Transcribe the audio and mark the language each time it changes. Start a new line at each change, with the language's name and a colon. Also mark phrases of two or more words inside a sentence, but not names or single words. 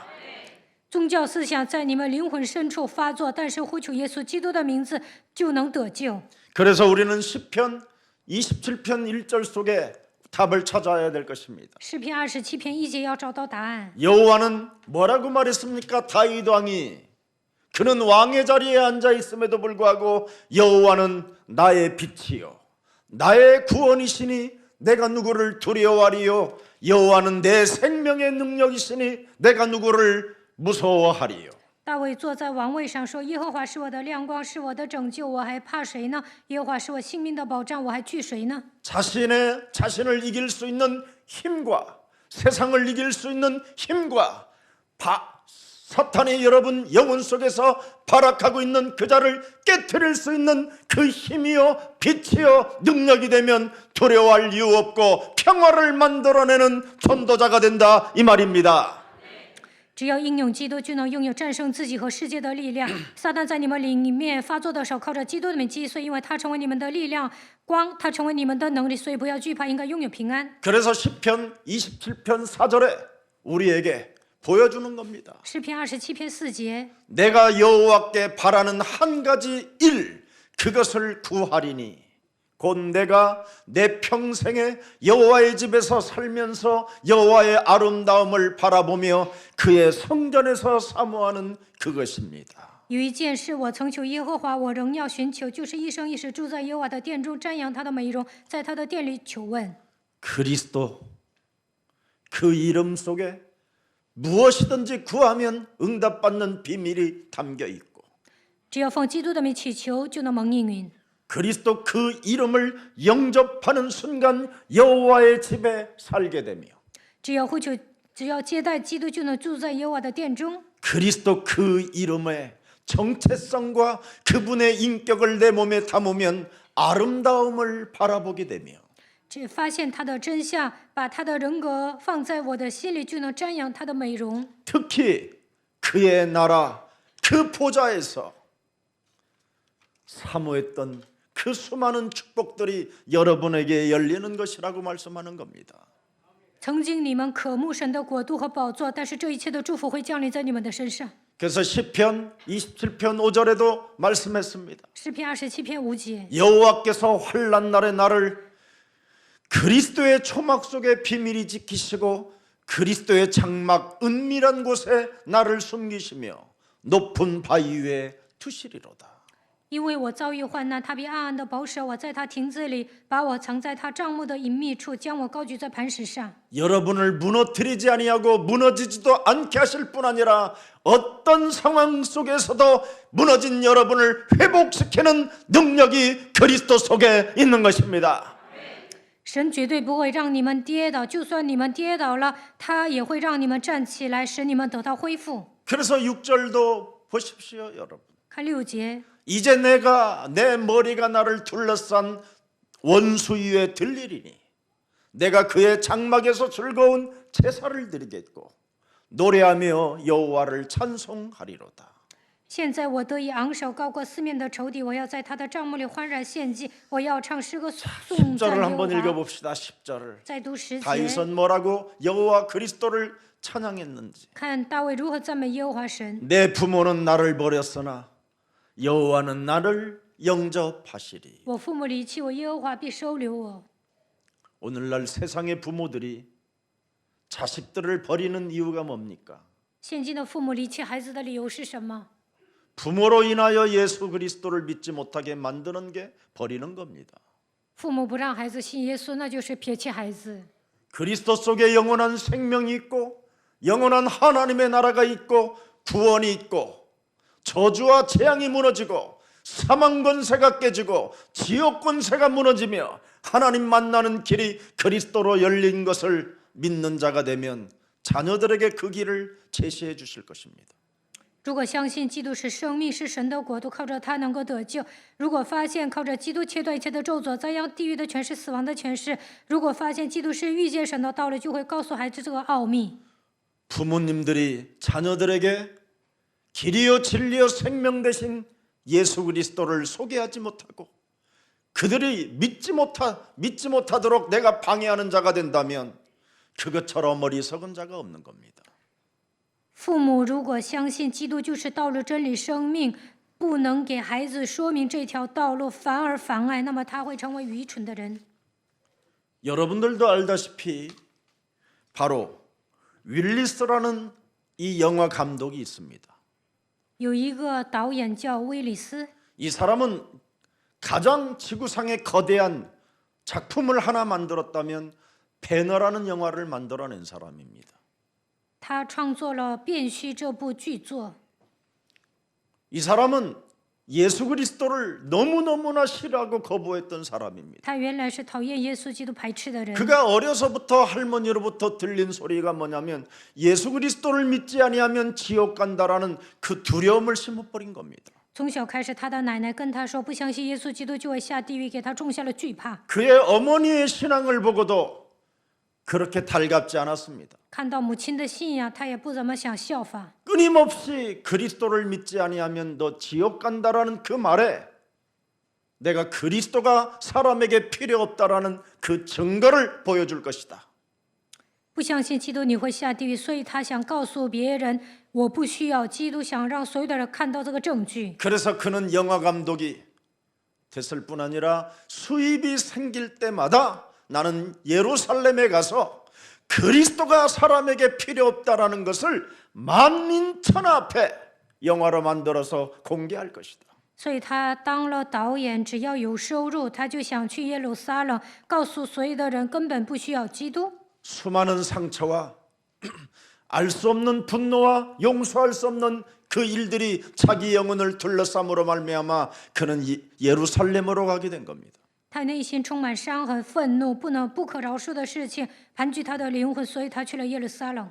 Chinese: 宗教思想在你们灵魂深处发作，但是呼求耶稣基督的名字就能得救。
Korean: 그래서 우리는 시편 27편 1절 속에 답을 찾아야 될 것입니다.
Chinese: 诗篇27篇1节要找到答案。
Korean: 여호와는 뭐라고 말했습니까? 다윗 왕이 그는 왕의 자리에 앉아 있음에도 불구하고 여호와는 나의 빛이요 나의 구원이시니 내가 누구를 두려워하리요 여호와는 내 생명의 능력이시니 내가 누구를 무서워하리요.
Chinese: 大卫坐在王位上说：“耶和华是我的亮光，是我的拯救，我还怕谁呢？耶和华是我性命的保障，我还惧谁呢？”
Korean: 자신을 이길 수 있는 힘과 세상을 이길 수 있는 힘과 사탄이 여러분 영혼 속에서 발악하고 있는 그 자를 깨트릴 수 있는 그 힘이요 빛이요 능력이 되면 두려워할 이유 없고 평화를 만들어내는 전도자가 된다 이 말입니다.
Chinese: 只要应用基督，就能拥有战胜自己和世界的力量。撒旦在你们里面发作的时候，靠着基督的名击碎，因为他成为你们的力量光，他成为你们的能力，所以不要惧怕，应该拥有平安。
Korean: 그래서 시편 27편 4절에 우리에게 보여주는 겁니다.
Chinese: 诗篇27篇4节，
Korean: 내가 여호와께 바라는 한 가지 일 그것을 구하리니 곧 내가 내 평생에 여호와의 집에서 살면서 여호와의 아름다움을 바라보며 그의 성전에서 사모하는 그것입니다.
Chinese: 有一件事我曾求耶和华，我仍要寻求，就是一生一世住在耶和华的殿中，瞻仰他的美容，在他的殿里求问。
Korean: 그리스도 그 이름 속에 무엇이든지 구하면 응답받는 비밀이 담겨 있고
Chinese: 只要奉基督的名祈求，就能蒙应允。
Korean: 그리스도 그 이름을 영접하는 순간 여호와의 집에 살게 되며
Chinese: 只要接待基督，就能住在耶和华的殿中。
Korean: 그리스도 그 이름의 정체성과 그분의 인격을 내 몸에 담으면 아름다움을 바라보게 되며
Chinese: 只发现他的真相，把他的人格放在我的心里，就能瞻仰他的美容。
Korean: 특히 그의 나라 그 보좌에서 사모했던 그 수많은 축복들이 여러분에게 열리는 것이라고 말씀하는 겁니다.
Chinese: 曾经你们渴慕神的国度和宝座，但是这一切的祝福会降临在你们的身上。
Korean: 그래서 시편 27편 5절에도 말씀했습니다.
Chinese: 诗篇27篇5节，
Korean: 여호와께서 환난 날에 나를 그리스도의 초막 속에 비밀히 지키시고 그리스도의 장막 은밀한 곳에 나를 숨기시며 높은 바위 위에 두시리로다.
Chinese: 因为我遭遇患难，他必暗暗的保守我，在他亭子里把我藏在他帐幕的隐秘处，将我高举在磐石上。
Korean: 여러분을 무너뜨리지 아니하고 무너지지도 않게 하실 뿐 아니라 어떤 상황 속에서도 무너진 여러분을 회복시키는 능력이 그리스도 속에 있는 것입니다.
Chinese: 神绝对不会让你们跌倒，就算你们跌倒了，他也会让你们站起来，使你们得到恢复。
Korean: 그래서 6절도 보십시오, 여러분.
Chinese: 看6节，
Korean: 이제 내가 내 머리가 나를 둘러싼 원수 위에 들리리니 내가 그의 장막에서 즐거운 제사를 드리겠고 노래하며 여호와를 찬송하리로다.
Chinese: 现在我得以昂首高过四面的仇敌，我要在他的帐幕里欢然献祭，我要唱诗歌颂赞
Korean: 10절을
Chinese: 耶和
Korean: 한번
Chinese: 华。
Korean: 읽어봅시다. 10절을.
Chinese: 再读10节，
Korean: 다윗은 뭐라고 여호와 그리스도를 찬양했는지.
Chinese: 看大卫如何赞美耶和华神。
Korean: 내 부모는 나를 버렸으나 여호와는 나를 영접하시리.
Chinese: 我父母离弃我，耶和华必收留我。
Korean: 오늘날 세상의 부모들이 자식들을 버리는 이유가 뭡니까?
Chinese: 现今的父母离弃孩子的理由是什么？
Korean: 부모로 인하여 예수 그리스도를 믿지 못하게 만드는 게 버리는 겁니다.
Chinese: 父母不让孩子信耶稣，那就是撇弃孩子。
Korean: 그리스도 속에 영원한 생명이 있고 영원한 하나님의 나라가 있고 구원이 있고 저주와 재앙이 무너지고 사망 권세가 깨지고 지옥 권세가 무너지며 하나님 만나는 길이 그리스도로 열린 것을 믿는 자가 되면 자녀들에게 그 길을 제시해 주실 것입니다.
Chinese: 如果相信基督是生命，是神的国度，靠着他能够得救；如果发现靠着基督切断一切的咒诅，灾殃、地狱的权势、死亡的权势；如果发现基督是遇见神的道理，就会告诉孩子这个奥秘。
Korean: 부모님들이 자녀들에게 길이요 진리요 생명 되신 예수 그리스도를 소개하지 못하고 그들이 믿지 못하도록 내가 방해하는 자가 된다면 그것처럼 어리석은 자가 없는 겁니다.
Chinese: 父母如果相信基督就是道路、真理、生命，不能给孩子说明这条道路，反而妨碍，那么他会成为愚蠢的人。
Korean: 여러분들도 알다시피 바로 윌리스라는 이 영화 감독이 있습니다.
Chinese: 有一个导演叫威里斯，
Korean: 이 사람은 가장 지구상에 거대한 작품을 하나 만들었다면 배너라는 영화를 만들어낸 사람입니다.
Chinese: 他创作了《变虚》这部剧作。
Korean: 이 사람은 예수 그리스도를 너무너무나 싫어하고 거부했던 사람입니다.
Chinese: 他原来是讨厌耶稣基督、排斥的人。
Korean: 그가 어려서부터 할머니로부터 들린 소리가 뭐냐면 예수 그리스도를 믿지 아니하면 지옥 간다라는 그 두려움을 심어버린 겁니다.
Chinese: 从小开始，他的奶奶跟他说，不相信耶稣基督就会下地狱，给他种下了惧怕。
Korean: 그의 어머니의 신앙을 보고도 그렇게 달갑지 않았습니다.
Chinese: 看到母亲的信仰，他也不怎么想效法。
Korean: 끊임없이 그리스도를 믿지 아니하면 너 지옥 간다라는 그 말에 내가 그리스도가 사람에게 필요 없다라는 그 증거를 보여줄 것이다.
Chinese: 不相信基督你会下地狱，所以他想告诉别人，我不需要基督，想让所有的人看到这个证据。
Korean: 그래서 그는 영화 감독이 됐을 뿐 아니라 수입이 생길 때마다 나는 예루살렘에 가서 그리스도가 사람에게 필요 없다라는 것을 만민천하 앞에 영화로 만들어서 공개할 것이다.
Chinese: 所以他当了导演，只要有收入，他就想去耶路撒冷，告诉所有的人根本不需要基督。
Korean: 수많은 상처와 알 수 없는 분노와 용서할 수 없는 그 일들이 자기 영혼을 둘러싸므로 말미암아 그는 예루살렘으로 가게 된 겁니다.
Chinese: 他内心充满伤痕、愤怒，不可饶恕的事情盘踞他的灵魂，所以他去了耶路撒冷。